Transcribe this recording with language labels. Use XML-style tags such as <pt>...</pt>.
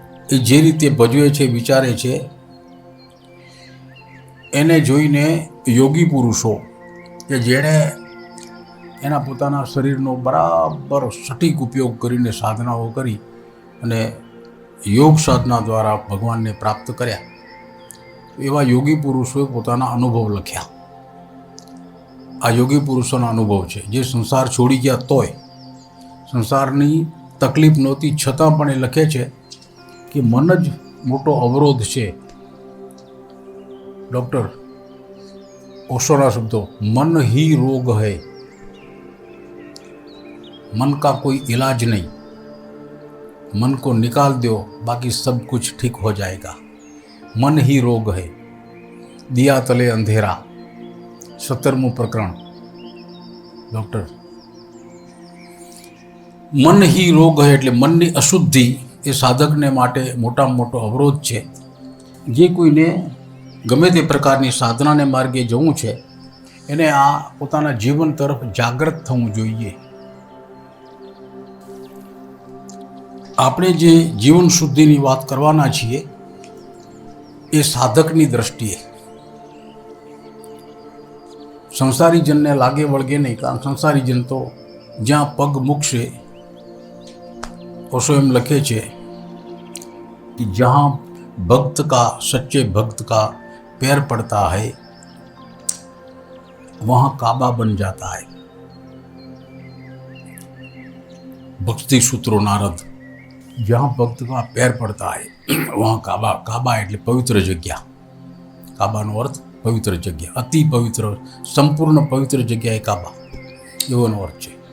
<gu>એ જે રીતે ભજવે છે, વિચારે છે, એને જોઈને યોગી પુરુષો કે જેણે એના પોતાના શરીરનો બરાબર સટીક ઉપયોગ કરીને સાધનાઓ કરી અને યોગ સાધના દ્વારા ભગવાનને પ્રાપ્ત કર્યા, એવા યોગી પુરુષોએ પોતાના અનુભવ લખ્યા. આ યોગી પુરુષોના અનુભવ છે, જે સંસાર છોડી ગયા તોય, સંસારની તકલીફ નહોતી છતાં પણ એ લખે છે કે મન જ મોટો અવરોધ છે. ડૉક્ટર ઓશોના શબ્દો,</gu> <hi>મન ही रोग है, मन का कोई इलाज नहीं, मन को निकाल दो बाकी सब कुछ ठीक हो जाएगा. मन ही रोग है.</hi> <gu>दिया तले अंधेरा, 17મું પ્રકરણ. ડૉક્ટર,</gu> <hi>મન ही રોગ है</hi> <gu>એટલે મનની અશુદ્ધિ એ સાધકને માટે મોટામાં મોટો અવરોધ છે. જે કોઈને ગમે તે પ્રકારની સાધનાને માર્ગે જવું છે, એને આ પોતાના જીવન તરફ જાગૃત થવું જોઈએ. આપણે જે જીવન શુદ્ધિની વાત કરવાના છીએ એ સાધકની દ્રષ્ટિએ. સંસારીજનને લાગે વળગે નહીં, કારણ સંસારીજન તો જ્યાં પગ મૂકશે, ઓશો એમ લખે છે</gu> <hi>कि जहाँ भक्त का, सच्चे भक्त का पैर पड़ता है वहाँ काबा बन जाता है। भक्ति सूत्रो नारद, जहाँ भक्त का पैर पड़ता है वहाँ काबा,</hi> <gu>काबा એટલે પવિત્ર જગ્યા, કાબાનો અર્થ પવિત્ર જગ્યા, અતિ પવિત્ર, સંપૂર્ણ પવિત્ર જગ્યા એ કાબા એવાનો અર્થ છે।</gu>